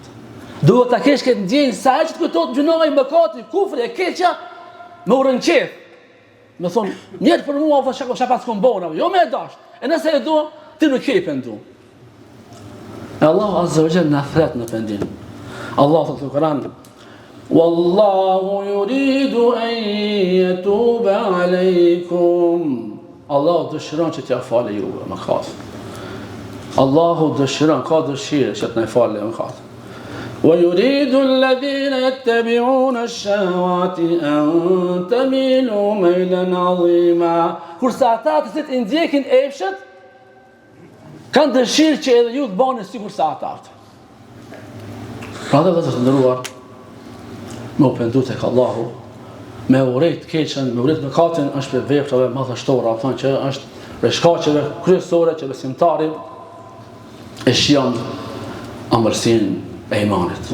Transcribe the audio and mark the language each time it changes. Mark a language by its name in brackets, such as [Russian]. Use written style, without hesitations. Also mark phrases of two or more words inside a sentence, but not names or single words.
[Albanian] Duhet ta kesh këtë ndjenjë sa që të kujtohet gjunova i mëkatit, kufri e keqja, me urrënqef. Me thonë, njerë për mua apo çka pas kombona, jo me dash. E nëse e do, ti nuk je i penduar. [Arabic] الله عز وجل [Albanian] na thret në pendim. Allahu thotë në Kur'an: [Arabic] "والله يريد أن يتوب عليكم." [Albanian] Allahu dëshiron që t'ja falë juve mëkat. Allahu dëshiron, ka dëshirë që t'na falë mëkat. [Arabic] وَيُرِيدُ الَّذِينَ يَتَّبِعُونَ الشَّهَوَاتِ أَن تَمِيلُوا مَيْلًا عَظِيمًا. [Albanian] Kurse ata të cilët i ndjekin epshet, kanë dëshirë që edhe ju të bani sikur sa ata. Pra dhe të ndëruar, me u pendu tek Allahu, me urejt keqen, me urejt mëkatin, është për veprave madhështora, thonë që është për shkaqeve kryesore që besimtari e shijon amërsinë e imanit.